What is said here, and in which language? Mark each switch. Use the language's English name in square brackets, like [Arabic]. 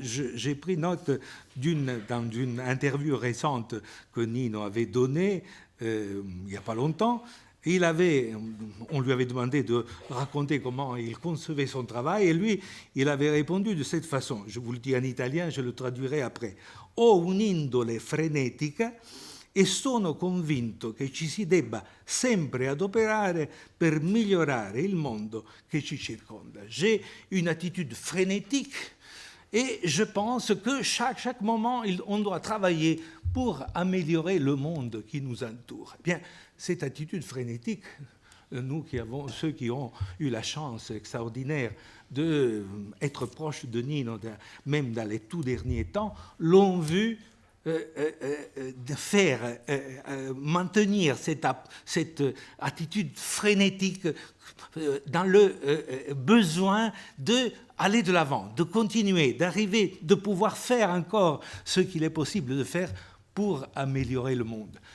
[French] J'ai pris note dans une interview récente que Nino avait donnée il n'y a pas longtemps. On lui avait demandé de raconter comment il concevait son travail, et lui, il avait répondu de cette façon. Je vous le dis en italien, je le traduirai après. [Italian] Ho un'indole frenetica e sono convinto che ci si debba sempre adoperare per migliorare il mondo che ci circonda. [French] J'ai une attitude frénétique et je pense que chaque moment, on doit travailler pour améliorer le monde qui nous entoure. Eh bien, cette attitude frénétique, ceux qui ont eu la chance extraordinaire d'être proches de Nino, même dans les tout derniers temps, l'ont vu de faire maintenir cette attitude frénétique dans le besoin d'aller de l'avant, de continuer, d'arriver, de pouvoir faire encore ce qu'il est possible de faire pour améliorer le monde.